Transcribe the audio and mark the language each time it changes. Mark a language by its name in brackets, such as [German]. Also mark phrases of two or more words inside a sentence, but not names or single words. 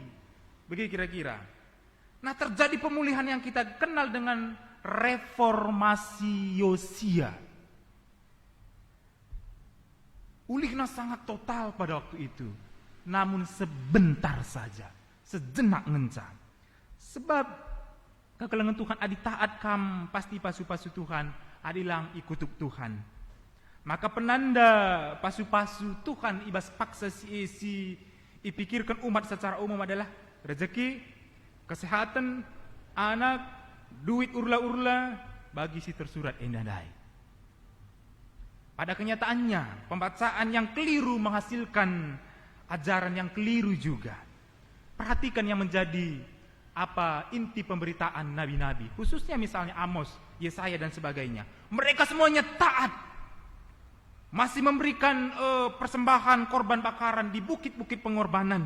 [Indonesian] Bagi kira-kira. Nah, terjadi pemulihan yang kita kenal dengan reformasi Yosia. Ulihnya sangat total pada waktu itu. Namun sebentar saja, sejenak ngenca. Sebab [Batak Karo] kekelengan Tuhan adi taat kam pasti pasu-pasu Tuhan, adilang ikutuk Tuhan. [Indonesian] Maka penanda [Batak Karo] pasu-pasu Tuhan ibas paksa si [Indonesian] dipikirkan umat secara umum adalah rezeki, kesehatan, anak, duit [Batak Karo] urla-urla bagi si [Indonesian] tersurat endandai. Pada kenyataannya, pembacaan yang keliru menghasilkan ajaran yang keliru juga. Perhatikan yang menjadi inti pemberitaan nabi-nabi, khususnya misalnya Amos, Yesaya dan sebagainya. Mereka semuanya taat, masih memberikan persembahan korban bakaran di bukit-bukit pengorbanan.